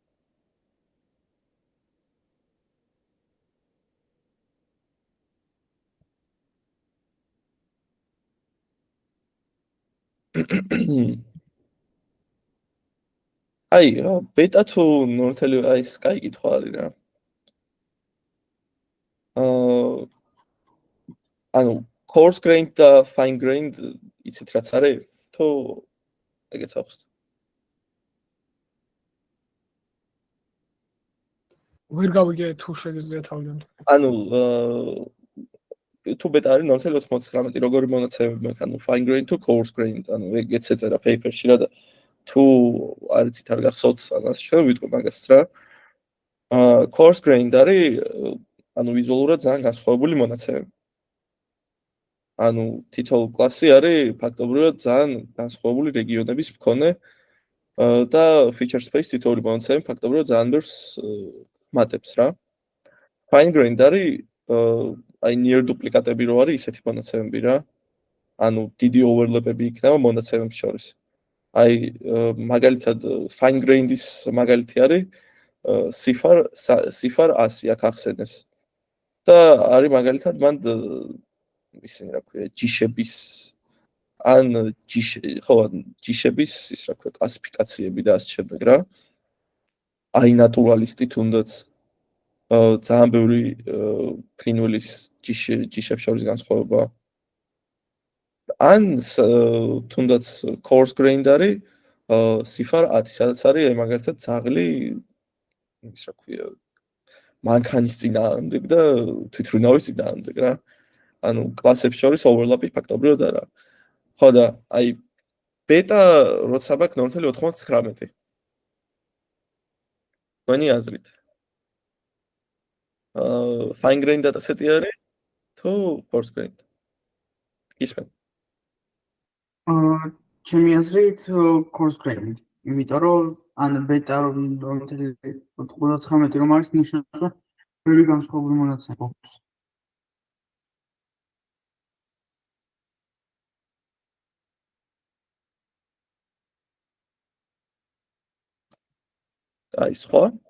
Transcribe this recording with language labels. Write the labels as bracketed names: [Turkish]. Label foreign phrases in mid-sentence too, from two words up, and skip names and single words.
[Georgian] აი, ბეტა თუ ნორმალი აი ეს კაი კითხვა არის რა. ანუ [English] coarse grained [Georgian] და [English] fine grained [Georgian] იცით რაც არის? თუ ეგეც აქვს? ვერ გავიგე თუ შეგიძლია თავიდან. ანუ თუ ბეტა არის 0.99, როგორი მონაცემები მაქვს, ანუ [English] fine grained [Georgian] თუ [English] coarse grained, [Georgian] ანუ ეგეც ეწერა paper-ში რა და თუ არ იცით არ გახსოვთ, ამას შეიძლება ვიტყვი მაგას რა. [English] coarse grained [Georgian] არის ანუ ვიზუალურად ძალიან განსხვავებული მონაცემები. ანუ თითოეულ კლასი არის ფაქტობრივად ძალიან განსხვავებული რეგიონების მქონე და [English] feature space [Georgian] თითოეული მონაცემები ფაქტობრივად ძალიან ბევრს ხმატებს რა. Fine grained არის აი [English] near duplicate-ები [Georgian] რო არის ისეთი მონაცემები რა. ანუ დიდი overlap-ები იქნება მონაცემებს შორის. აი მაგალითად [English] fine grained-ის [Georgian] მაგალითი არის cifar 100 აქ ახსენეს. და არის მაგალითად მან ისინი რა ქვია ჯიშების ან ჯიშების ის რა ქვია კლასიფიკაციები და ასე შემდეგ რა. აი ნატურალისტი თუნდაც ძალიან ბევრი ფრინველის ჯიშებს შორის განსხვავება. ან თუნდაც [English] coarse grained [Georgian] არის cifar 10, სადაც არის აი მაგალითად ძაღლი ის რა ქვია მანქანის წინააღმდეგ და თვითმფრინავის წინააღმდეგ რა. ანუ კლასებს შორის overlap-ი ფაქტობრივად არა. ხო და აი ბეტა როცა მაქვს 0.99. თქვენი აზრით. [English] fine grained dataset-ი [Georgian] არის თუ [English] coarse grained? [Georgian] ისმენ. ჩემი აზრით [English] coarse grained. [Georgian] იმიტომ რომ ან ბეტა 0.99 რომ არის ნიშნავს რომ ბევრი განსხვავებული მონაცემები აქვს. აი სხვა?